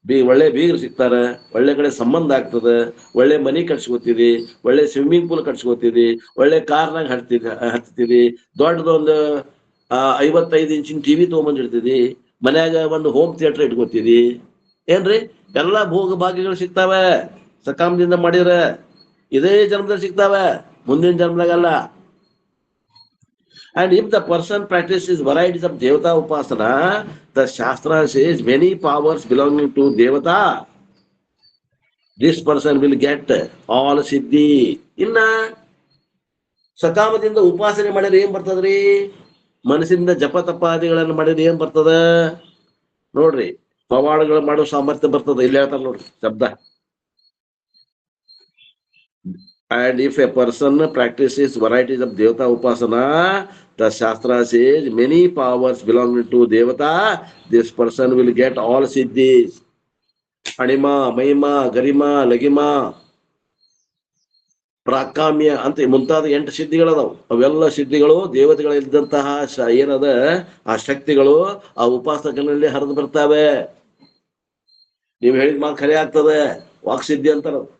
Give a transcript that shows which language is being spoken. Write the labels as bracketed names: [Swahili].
[Kannada] ಒಳ್ಳೆ ಬೀಗರು ಸಿಗ್ತಾರ, ಒಳ್ಳೆ ಕಡೆ ಸಂಬಂಧ ಆಗ್ತದ, ಒಳ್ಳೆ ಮನಿ ಕಟ್ಸ್ಕೊತೀರಿ, ಒಳ್ಳೆ ಸ್ವಿಮ್ಮಿಂಗ್ ಪೂಲ್ ಕಟ್ಸ್ಕೊತೀರಿ, ಒಳ್ಳೆ ಕಾರ್ನಾಗ ಹತ್ತೀರಿ, ದೊಡ್ಡದೊಂದು 55 ಇಂಚಿನ ಟಿವಿ ತಗೊಂಬಂದಿರ್ತೀರಿ, ಮನ್ಯಾಗ ಒಂದು ಹೋಮ್ ಥಿಯೇಟರ್ ಇಟ್ಕೋತೀರಿ. ಏನ್ರಿ? ಎಲ್ಲಾ ಭೋಗ ಭಾಗ್ಯಗಳು ಸಿಗ್ತಾವ ಸಕಾಮದಿಂದ ಮಾಡಿದ್ರ. ಇದೇ ಜನ್ಮದಲ್ಲಿ ಸಿಗ್ತಾವ, ಮುಂದಿನ ಜನ್ಮದಾಗಲ್ಲ. [English] And if the person practices varieties of Devata Upasana, the Shastra says many powers belonging to Devata, this person will get all Siddhi. [Kannada] ಇನ್ನ ಸಕಾಮದಿಂದ ಉಪಾಸನೆ ಮಾಡಿದ್ರೆ ಏನ್ ಬರ್ತದ್ರಿ? ಮನಸ್ಸಿಂದ ಜಪ ತಪಾದಿಗಳನ್ನು ಮಾಡಿದ್ರೆ ಏನ್ ಬರ್ತದ ನೋಡ್ರಿ? ಪವಾಡಗಳು ಮಾಡೋ ಸಾಮರ್ಥ್ಯ ಬರ್ತದ. ಇಲ್ಲಿ ಹೇಳ್ತಾರ ನೋಡ್ರಿ ಶಬ್ದ. [English] And if a person practices varieties of Devata Upasana, the Shastra says many powers belonging to Devata, this person will get all siddhis. [Kannada] Anima, Mahima, Garima, Lagima, prakamya ಅಂತ ಮುಂತಾದ 8 ಸಿದ್ಧಿಗಳದಾವ್. ಅವೆಲ್ಲ ಸಿದ್ಧಿಗಳು ದೇವತೆಗಳಿದ್ದಂತಹ ಏನದ ಆ ಶಕ್ತಿಗಳು ಆ ಉಪಾಸಕನಲ್ಲಿ ಹರಿದು ಬರ್ತಾವೆ. ನೀವು ಹೇಳಿದ ಮಾತು ಖರೆ ಆಗ್ತದೆ. ವಾಕ್ಸಿದ್ಧಿ ಅಂತಾರ.